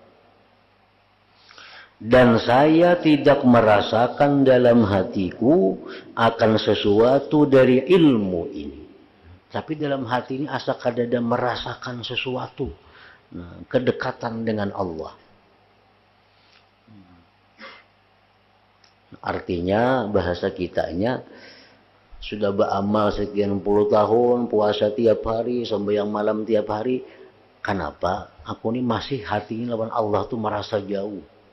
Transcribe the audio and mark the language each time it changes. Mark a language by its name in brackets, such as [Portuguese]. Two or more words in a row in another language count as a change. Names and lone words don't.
[Indonesian] Dan saya tidak merasakan dalam hatiku akan sesuatu dari ilmu ini." Tapi dalam hati ini asa kadada merasakan sesuatu. Nah, kedekatan dengan Allah. Artinya bahasa kitanya sudah beramal sekian puluh tahun, puasa tiap hari, sembahyang malam tiap hari. Kenapa aku ini masih hati ini lawan Allah tuh merasa jauh?